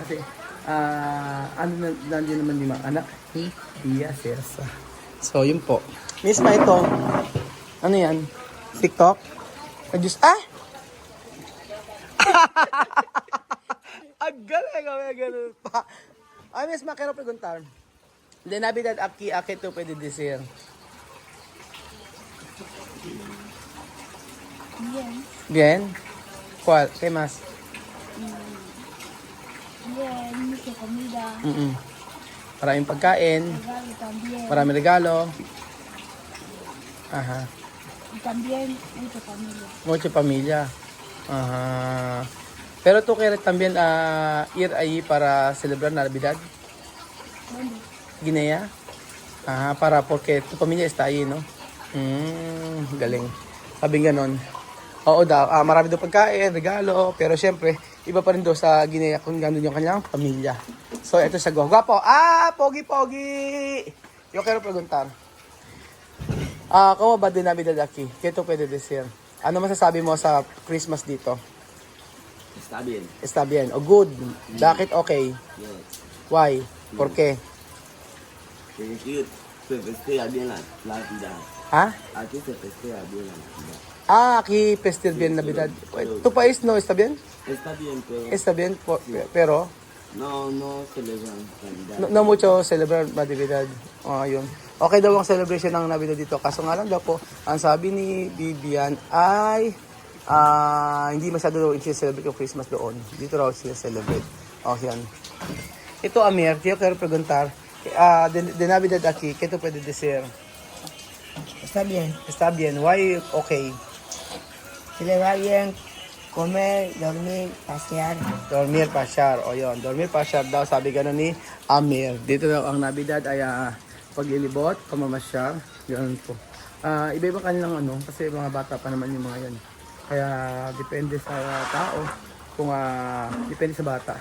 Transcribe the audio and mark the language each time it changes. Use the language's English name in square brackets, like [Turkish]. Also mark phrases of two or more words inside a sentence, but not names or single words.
[Filipino] Kasi nandiyan naman yung mga anak ni Tia Cesa. So, yun po. Misma ito. Ano yan? TikTok? Ang galing pa. Ay, [Spanish] misma, quiero preguntar. De Navidad aquí, ¿a qué tú puedes decir? Bien. Bien. ¿Cuál? ¿Qué más? Bien, mucha comida. [Filipino] Maraming pagkain. [Spanish] Regalo también. [Filipino] Maraming regalo. Ajá. [Spanish] Y también mucha familia. Mucha familia. Ajá. Pero tú quieres también ir ahí para celebrar Navidad? ¿Dónde? Guinea? Porque tu pamilya está ahí, no? [Filipino] Galing. Sabi ganon. Oo daw, marami daw pagkain, regalo, pero syempre, iba pa rin daw sa Guinea kung gano'n yung kanyang pamilya. So, ito sa Guapo. Pogi! [Spanish] Yo quiero preguntar. ¿Cómo va de Navidad aquí? ¿Qué tú puedes decir? [Filipino] Ano masasabi mo sa Christmas dito? [Spanish] Está bien. Está bien. [Filipino] O good. Bakit okay? [English] Yes. Why? [Spanish] ¿Por qué? Aquí se festeja bien la Navidad. Ha? Aquí se festeja bien la Navidad. Aquí festival bien Navidad. ¿Tu país no está bien? Está bien, pero Está bien, pero no celebran Navidad. no mucho celebrar Navidad. [Filipino] Yun. Okay daw ang celebration ng Navidad dito. Kaso nga lang daw po, ang sabi ni Vivian ay hindi masyado daw i-celebrate yung Christmas doon. Dito raw sila celebrate. Yan. Ito, Amir, [Spanish] yo quiero preguntar, de Navidad aquí, ¿qué tú puedes decir? Está bien. Está bien. [English] Why okay? [Spanish] Se le va bien comer, dormir, pasear. Dormir, [Filipino] pasyar. O yun, dormir, pasyar daw. Sabi gano'n ni Amir. Dito daw ang Navidad ay paglilibot, pamamasyar. Ganun po. Iba-iba kanilang kasi mga bata pa naman yung mga yan. Kaya depende sa tao. Kung depende sa bata.